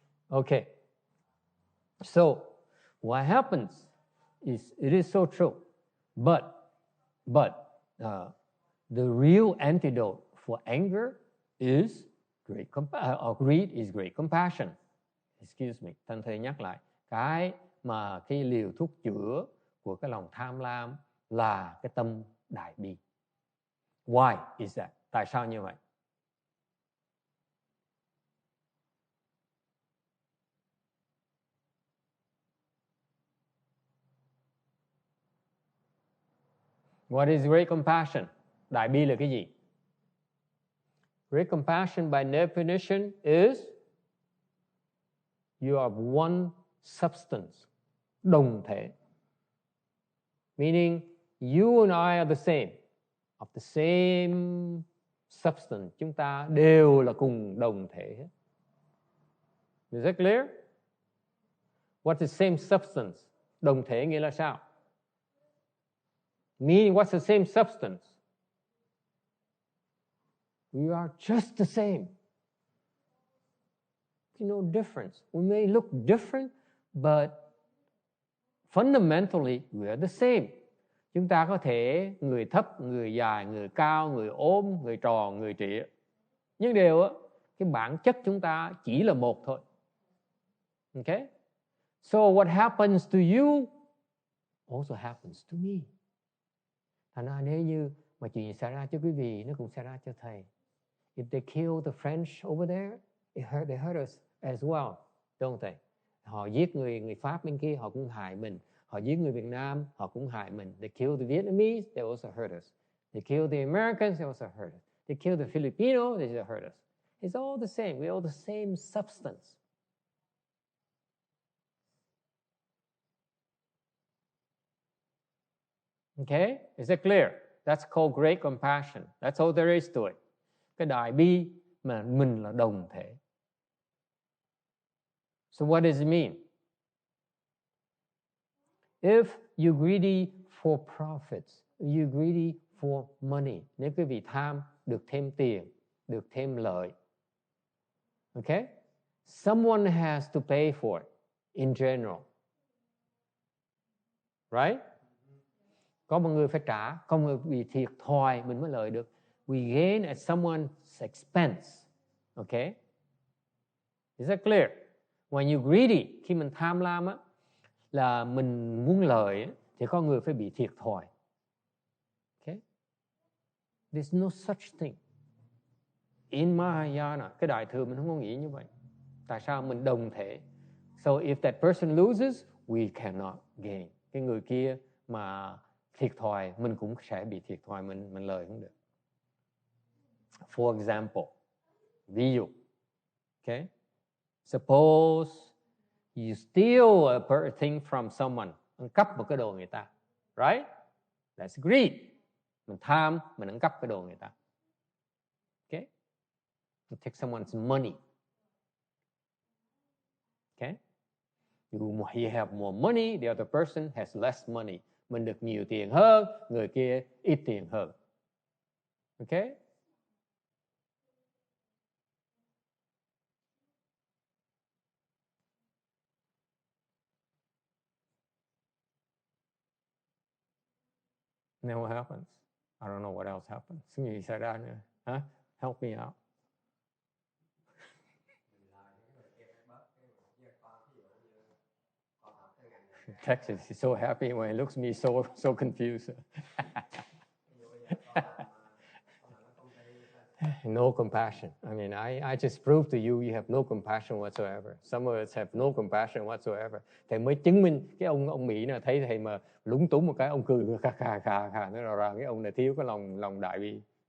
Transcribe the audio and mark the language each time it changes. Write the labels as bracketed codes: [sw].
[en] Okay. So what happens is, it is so true, but the real antidote for anger is greed is great compassion. Excuse me, [vi] thân thầy nhắc lại. Cái mà cái liều thuốc chữa của cái lòng tham lam là cái tâm đại bi. [en] Why is that? [vi] Tại sao như vậy? [en] What is great compassion? [vi] Đại bi là cái gì? [en] Great compassion by definition is you are one substance, [vi] đồng thể. [en] Meaning you and I are the same, of the same substance. [vi] Chúng ta đều là cùng đồng thể hết. [en] Is that clear? What's the same substance? [vi] Đồng thể nghĩa là sao? [en] Meaning what's the same substance? We are just the same. No difference. We may look different, but Fundamentally, we are the same. [vi] Chúng ta có thể người thấp, người dài, người cao, người ốm, người tròn, người trịa. Nhưng điều cái bản chất chúng ta chỉ là một thôi. [en] Okay? So what happens to you also happens to me. [vi] Thành ra nếu như mà chuyện gì xảy ra cho quý vị, nó cũng xảy ra cho thầy. [en] If they kill the French over there, they hurt us as well, don't they? [vi] Họ giết người Pháp bên kia, họ cũng hại mình. Họ giết người Việt Nam, họ cũng hại mình. [en] They kill the Vietnamese, they also hurt us. They kill the Americans, they also hurt us. They kill the Filipino, they also hurt us. It's all the same. We're all the same substance. Okay? Is that clear? That's called great compassion. That's all there is to it. [vi] Cái đại bi mà mình là đồng thể. [en] So what does it mean? If you're greedy for profits, you're greedy for money, [vi] nếu quý vị tham được thêm tiền, được thêm lợi, [en] okay? Someone has to pay for it in general. Right? [vi] Có một người phải trả, có một người bị thiệt thòi mình mới lợi được. [en] We gain at someone's expense. Okay? Is that clear? When you're greedy, [vi] khi mình tham lam á, là mình muốn lợi á, thì có người phải bị thiệt thòi. Okay? [en] There's no such thing. In Mahayana, [vi] cái đại thừa mình không có nghĩ như vậy. Tại sao mình đồng thể? [en] So if that person loses, we cannot gain. [vi] Cái người kia mà thiệt thòi, mình cũng sẽ bị thiệt thòi, mình lợi không được. [en] For example, [vi] ví dụ, [en] okay? Suppose you steal a thing from someone, [vi] ăn cắp một cái đồ người ta, [en] right? That's greed. [vi] Mình tham, mình ăn cắp cái đồ người ta. [en] Okay? You take someone's money. Okay? You have more money, the other person has less money. [vi] Mình được nhiều tiền hơn, người kia ít tiền hơn. [en] Okay? Then what happens? I don't know what else happens. [vi] Gì xảy ra nữa? [en] Huh? Help me out. Texas is so happy when he looks at me so confused. No compassion. I mean, I just proved to you have no compassion whatsoever. Some of us have no compassion whatsoever. [vi] Thầy mới chứng minh cái ông Mỹ này, thấy thầy mà lúng túng một cái, ông cười khà nó rõ cái ông này thiếu cái lòng đại bi.